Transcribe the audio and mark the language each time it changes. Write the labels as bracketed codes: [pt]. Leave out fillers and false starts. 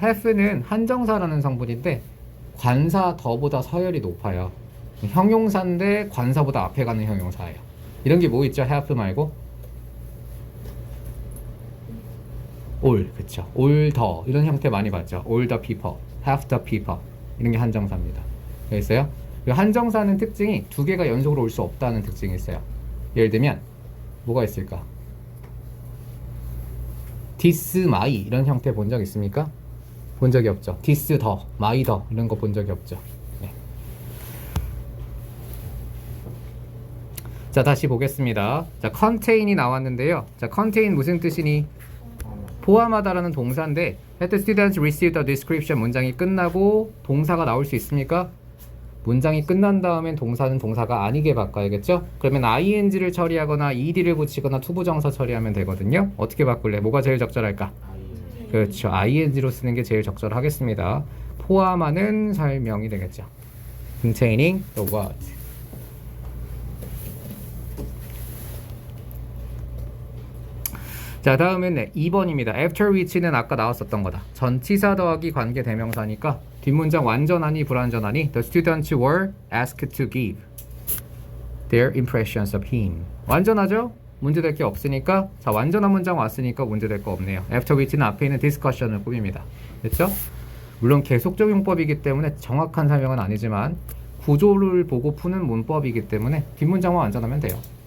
[ko] have는 한정사라는 성분인데 관사 더보다 서열이 높아요. 형용사인데 관사보다 앞에 가는 형용사예요. 이런 게 뭐 있죠? have 말고 all, 그쵸? all the 이런 형태 많이 봤죠? [en] all the people, have the people [ko] 이런 게 한정사입니다. 됐어요? 한정사는 특징이 두 개가 연속으로 올 수 없다는 특징이 있어요. 예를 들면 뭐가 있을까? this, my 이런 형태 본 적 있습니까? 본 적이 없죠. this the, my the 이런 거 본 적이 없죠. 네. 자, 다시 보겠습니다. 자, contain이 나왔는데요. 자, contain 무슨 뜻이니? 포함하다라는 동사인데 [en] Had the students received a description [ko] 문장이 끝나고 동사가 나올 수 있습니까? 문장이 끝난 다음엔 동사는 동사가 아니게 바꿔야겠죠? 그러면 ing를 처리하거나 ed를 붙이거나 투부정사 처리하면 되거든요. 어떻게 바꿀래? 뭐가 제일 적절할까? 그렇죠. ing로 쓰는 게 제일 적절하겠습니다. 포함하는 설명이 되겠죠. [en] containing the what. [ko] 자, 다음은 2번입니다. after which는 아까 나왔었던 거다. 전치사 더하기 관계 대명사니까 뒷문장 완전하니 불완전하니 [en] The students were asked to give their impressions of him. [ko] 완전하죠? 문제될 게 없으니까. 자, 완전한 문장 왔으니까 문제될 거 없네요. after which는 앞에 있는 discussion을 꾸밉니다. 됐죠? 물론 계속적 용법이기 때문에 정확한 설명은 아니지만 구조를 보고 푸는 문법이기 때문에 뒷문장만 완전하면 돼요.